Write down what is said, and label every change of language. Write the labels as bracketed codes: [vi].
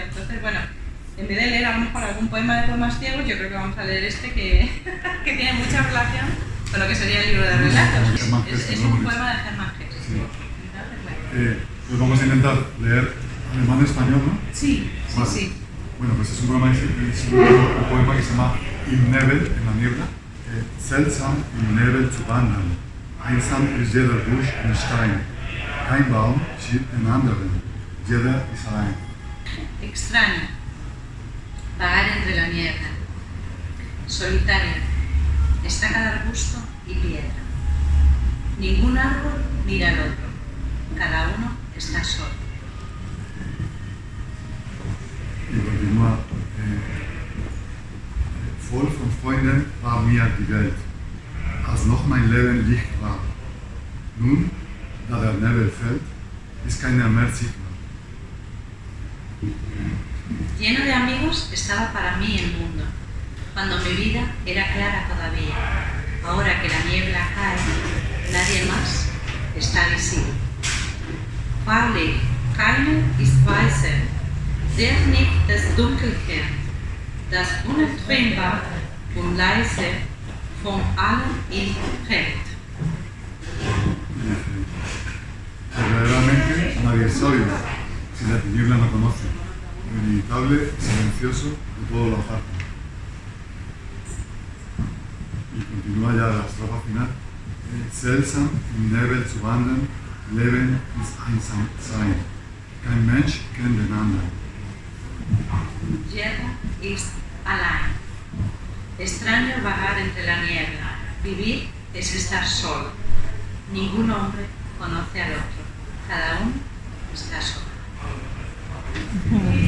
[es] Entonces, bueno, en vez de leer a lo mejor algún poema de poemas ciegos, yo creo que vamos a leer este que tiene mucha relación con lo que sería el libro de relatos. Es un poema de Germán Hesse. Sí. Pues vamos a intentar leer alemán-español, ¿no? Sí, vale. Sí. Bueno, pues es un poema que se llama Im Nebel, en la niebla. [de] Seltsam im Nebel zu wandern. Einsam ist jeder Busch und Stein. Kein Baum schiebt den anderen. Jeder ist allein. [es] Extraño. Vagar entre la niebla. Solitario. Está cada arbusto y piedra. Ningún árbol mira al otro. Cada uno está solo. Y continúa. [de] Voll von Freunden war mir die Welt, als noch mein Leben Licht war. Nun, da der Nebel fällt, ist keiner mehr sichtbar. [es] Lleno de amigos estaba para mí el mundo, cuando mi vida era clara todavía. Ahora que la niebla cae, nadie más está visible. [de] Wahrlich, keiner ist weiser, der nicht das Dunkel kennt, das unentrinnbar und leise von allem ihn trennt. [es] Verdaderamente nadie es sabio si la tiniebla no conoce, lo inevitable y silencioso de todo lo aparta. Y continúa ya la estrofa final. [de] Seltsam im Nebel zu wandern, Leben ist einsam sein. Kein Mensch kennt den anderen. Jeder ist allein. [es] Extraño vagar entre la niebla. Vivir es estar solo. Ningún hombre conoce al otro. Cada uno está solo.